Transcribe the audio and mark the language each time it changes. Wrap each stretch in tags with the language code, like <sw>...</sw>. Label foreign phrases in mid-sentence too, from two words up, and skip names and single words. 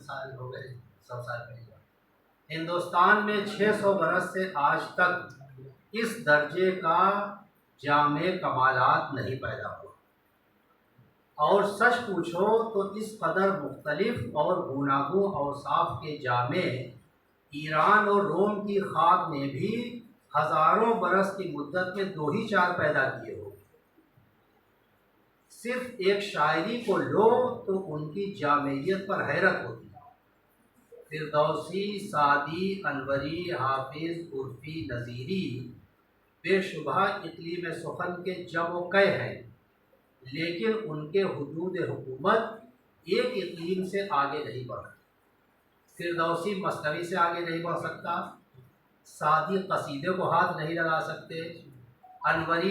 <ur>سال ہو گئے، 100 سال پہلے، ہندوستان میں 600 برس سے آج تک اس درجے کا جامع کمالات نہیں پیدا ہوا، اور سچ پوچھو تو اس قدر مختلف اور گوناگوں اوصاف کے جامع ایران اور روم کی خاک نے بھی ہزاروں برس کی مدت میں 2 ہی 4 پیدا کیے ہو۔ صرف ایک شاعری کو لو تو ان کی جامعیت پر حیرت ہوتی ہے۔ فردوسی، سعدی، انوری، حافظ، عرفی، نظیری بے شبہ اقلیم سخن کے جم و قے ہیں، لیکن ان کے حدود حکومت ایک اقلیم سے آگے نہیں بڑھ سکتے۔ فردوسی مثنوی سے آگے نہیں بڑھ سکتا، سعدی قصیدے کو ہاتھ نہیں لگا سکتے، انوری</ur>